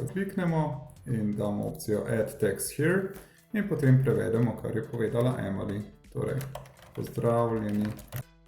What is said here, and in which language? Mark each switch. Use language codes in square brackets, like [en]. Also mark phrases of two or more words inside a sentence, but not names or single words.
[sl] Kliknemo in damo opcijo [en] Add text here [sl] in potem prevedemo, kar je povedala Emily. Torej, pozdravljeni